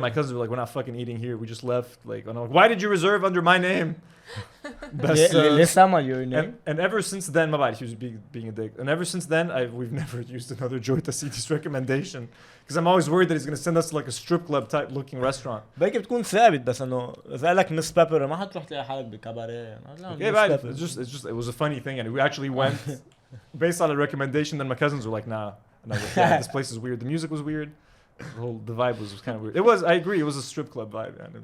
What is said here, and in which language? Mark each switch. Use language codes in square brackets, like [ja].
[en] My cousins were like, we're not fucking eating here. We just left. Like, I'm like, why did you reserve under my name? [ar] لسه عمل [en] your name. And ever since then, my bad, he was being a dick. And ever since then, we've never used another Joy Tassidis recommendation. Because I'm always worried that he's going to send us to like a strip club type looking restaurant. [ar] باقي بتكون ثابت بس انه اذا قال لك مس بيبر ما حتروح تلاقي حالك بكباريه. [en] Yeah, but it's just it was a funny thing, and we actually went based on a recommendation. Then my cousins were like, nah. And I was like, yeah, this place is weird. The music was weird. The vibe was kind of weird. It was, I agree, it was a strip club vibe.